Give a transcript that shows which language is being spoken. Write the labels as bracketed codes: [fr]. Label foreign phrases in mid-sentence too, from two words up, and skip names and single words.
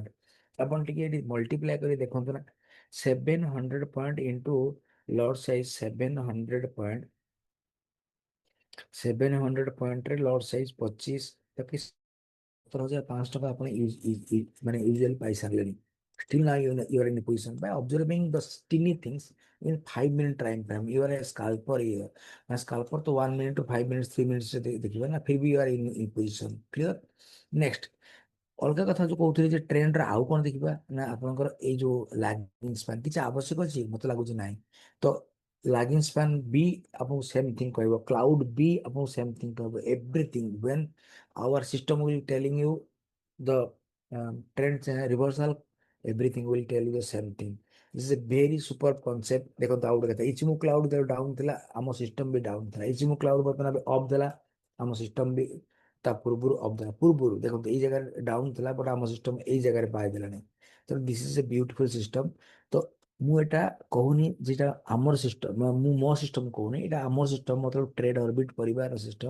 [or] ଆପଣ ଟିକେ ଏଠି ମଲ୍ଟିପ୍ଲାଏ କରି ଦେଖନ୍ତୁ ନା, 700 [en] point into lot size 700 point, [or] 700 ପଏଣ୍ଟରେ [en] lot size [or] 25, ତାକି 17,500 ଆପଣ ମାନେ ୟୁଜୁଆଲି ପାଇସାରିଲେଣି। [en] Still now you are in a position by observing the teeny things in 5 minute time frame. You are a scalper here. [hi] ना scalper तो 1 minute to 5 minutes 3 minutes से देखिए ना, फिर भी [en] you are in position. Clear? Next, [or] ଅଲଗା କଥା ଯୋଉ କହୁଥିଲି ଯେ ଟ୍ରେଣ୍ଡରେ ଆଉ କଣ ଦେଖିବା ନା ଆପଣଙ୍କର ଏଇ ଯୋଉ [en] lagging span [or] କିଛି ଆବଶ୍ୟକ ଅଛି ମତେ ଲାଗୁଛି ନାହିଁ। ତ [en] lagging span [or] ବି ଆପଣଙ୍କୁ [en] same thing [or] କହିବ, କ୍ଲାଉଡ ବି ଆପଣଙ୍କୁ [en] same thing [or] କହିବ। [en] ଏଭ୍ରିଥିଙ୍ଗ when our system will telling you the trend reversal, everything will tell you the same thing. This is a very super concept. [or] ଦେଖନ୍ତୁ ଆଉ ଗୋଟେ କଥା, ଇଚିମୁ କ୍ଲାଉଡ ଡାଉନ ଥିଲା, ଆମ ସିଷ୍ଟମ ବି ଡାଉନ ଥିଲା। ଇଚିମୁ କ୍ଲାଉଡ ବର୍ତ୍ତମାନ ଅଫ୍ ଦେଲା, ଆମ ସିଷ୍ଟମ ବି ତା ପୂର୍ବରୁ ଅଫ୍ ଦେଲା। ପୂର୍ବରୁ ଦେଖନ୍ତୁ ଏଇ ଜାଗାରେ ଡାଉନ ଥିଲା, ବଟ୍ ଆମ ସିଷ୍ଟମ ଏଇ ଜାଗାରେ ପାଇଦେଲାନି। [en] ତ this is a beautiful system. [or] ତ ମୁଁ ଏଟା କହୁନି ଯେଟା ଆମର ସିଷ୍ଟମ, ମୁଁ ମୋ ସିଷ୍ଟମ କହୁନି, ଏଇଟା ଆମର ସିଷ୍ଟମ, ମତଲବ ଟ୍ରେଡ ଅର୍ବିଟ ପରିବାର ସିଷ୍ଟମ।